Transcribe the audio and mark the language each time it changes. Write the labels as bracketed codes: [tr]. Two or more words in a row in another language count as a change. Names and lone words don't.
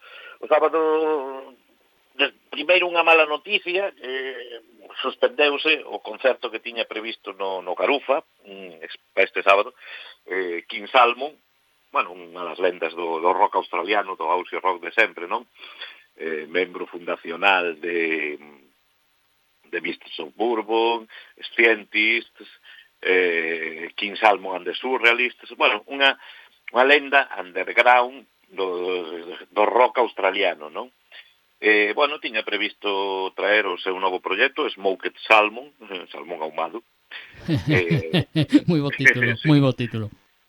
[gl] O sábado, primeiro unha mala noticia, suspendeuse o concerto que tiña previsto no Garufa, este sábado, King Salmon, bueno, unha das lendas do rock australiano, do [en] Aussie Rock [gl] de sempre, non? Membro fundacional de Mistress of Bourbon, Scientists, King Salmon and the Surrealists, bueno, unha lenda underground do rock australiano, non? Bueno, tiña previsto traer o seu novo proxecto, Smoked Salmon, salmón ahumado. Moi bo título, moi bo título.